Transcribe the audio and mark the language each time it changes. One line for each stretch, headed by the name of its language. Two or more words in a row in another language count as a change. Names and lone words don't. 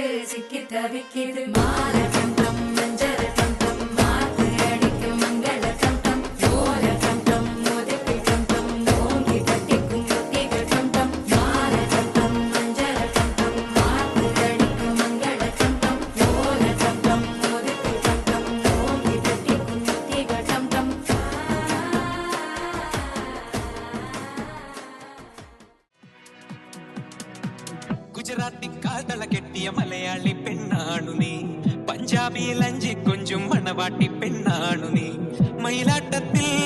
Tamil: சிக்கி தவிக்கிது மாற கண்டம் மஞ்சர கண்டம் மாத்து அடிக்கும் மங்கள கண்டம் ஓர கண்டம் மோதிப்பி கண்டம் ஓங்கி கட்டிக்கும் முத்திகள் கண்டம் மாற கண்டம் மஞ்சர கண்டம் மாத்து அடிக்கும் மங்கள கண்டம் ஓர கண்டம் மோதிப்பி கண்டம் ஓங்கி கட்டிக்கும் முத்திகள் கண்டம்
Malayalam: ഗുജറാത്തി കാതള കെട്ടിയ മലയാളി പെണ്ണാണു നീ പഞ്ചാബിയിൽ അഞ്ചി കൊഞ്ചും മണവാട്ടി പെണ്ണാണു നീ മയിലാട്ടത്തിൽ